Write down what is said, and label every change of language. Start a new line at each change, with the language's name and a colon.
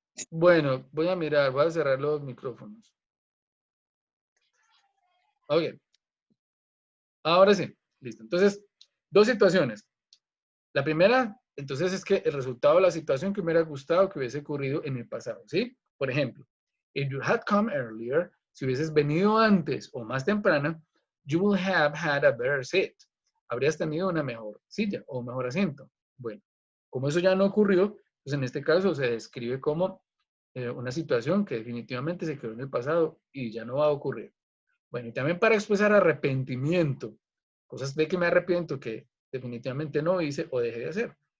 Spanish: Bueno, voy a mirar, voy a cerrar los micrófonos. Ok. Ahora sí, listo. Entonces, dos situaciones. La primera, entonces es que el resultado de la situación que me hubiera gustado que hubiese ocurrido en el pasado, ¿sí? Por ejemplo,
English: if you had come earlier,
Spanish: si hubieses venido antes o más temprano,
English: you would have had a better seat.
Spanish: Habrías tenido una mejor silla o un mejor asiento. Bueno, como eso ya no ocurrió, pues en este caso se describe como una situación que definitivamente se quedó en el pasado y ya no va a ocurrir. Bueno, y también para expresar arrepentimiento, cosas de que me arrepiento que definitivamente no hice o dejé de hacer.